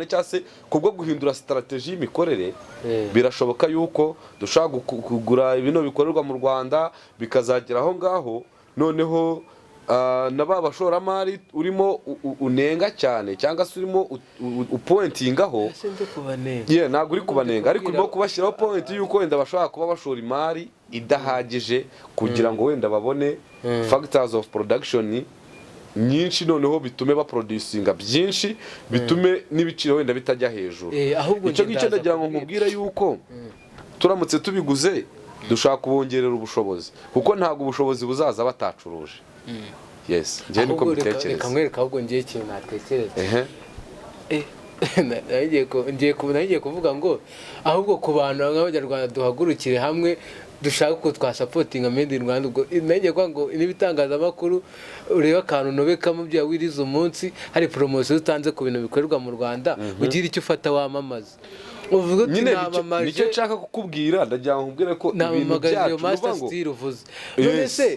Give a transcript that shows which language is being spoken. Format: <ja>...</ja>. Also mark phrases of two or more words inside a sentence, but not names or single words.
<rw>cyangwa se kubwo guhindura strategy y'imikorere birashoboka yuko dushaka kugura ibintu bikorerwa mu Rwanda bikazagera aho ngaho noneho naba bashoramari urimo unenga cyane cyangwa se urimo upointingaho ntabwo uri kubanenga ariko urimo kubashyiraho point yuko wenda bashobora kuba bashora imari idahagije kugira ngo wenda babone</rw> <en>factors of production</en> <rw>nyinshi noneho bitume baproducinga byinshi bitume n'ibiciro wenda bitajya hejuru icyo ngicyo ndagira ngo nkubwire yuko turamutse tubiguze dushaka kubongerera ubushobozi kuko ntabwo ubushobozi buzaza batacuruje yes ngiye niko bitekereza reka mwereka ahubwo ngiye ikintu natekereza ngiye kuvuga ngo ahubwo ku bantu nk'Abanyarwanda duhagurukire hamwe dushaka ko twasapotinga</rw> <en>made in Rwanda</en> <rw>ubwo nanjye kwa ngo n'ibitangazamakuru ureba akantu nobekamo bya wiriza umunsi hari promotion utanze ku bintu bikorerwa mu Rwanda ugira icyo ufata wamamaza uvuga uti namamaje nicyo nshaka kukubwira ndagira ngo nkubwire ko ibintu byacu</rw> <en>master style</en> <rw>uvuze none se</rw>